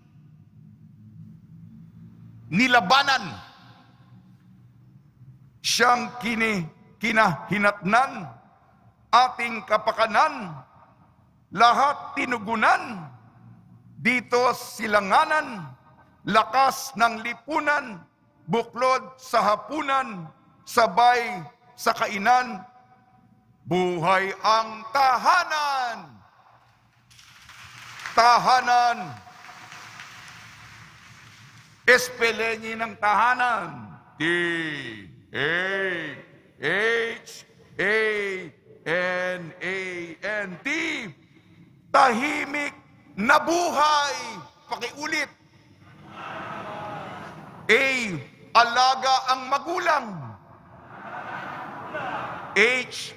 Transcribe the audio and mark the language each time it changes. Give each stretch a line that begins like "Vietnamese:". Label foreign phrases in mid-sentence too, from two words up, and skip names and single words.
Filipino: nilabanan, siyang kinahinatnan, ating kapakanan, lahat tinugunan, dito silanganan, lakas ng lipunan, buklod sa hapunan, sabay sa kainan, buhay ang tahanan. Tahanan. Espelengin ng tahanan. T-A-H-A-N-A-N-T. Tahimik na buhay. Pakiulit. A. Alaga ang magulang. H.